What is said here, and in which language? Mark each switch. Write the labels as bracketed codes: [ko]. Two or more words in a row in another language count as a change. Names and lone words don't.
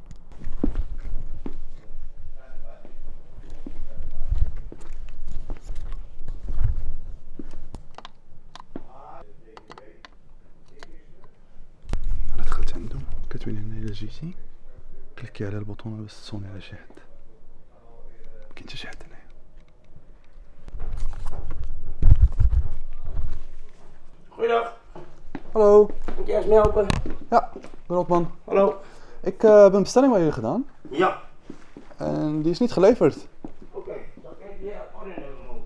[ar] انا دخلت عندهم كاتبين هنا الا جيتي كليكي على البوطونه باش تصوني على شي حد. ما كاين حتى شي حد هنايا. [nl] Goeiedag. Hallo. Moet je eerst me helpen? Ja, Rotman. Hallo. Ik heb een bestelling bij jullie gedaan Ja. en die is niet geleverd. Oké, dan kijk je ordenummer.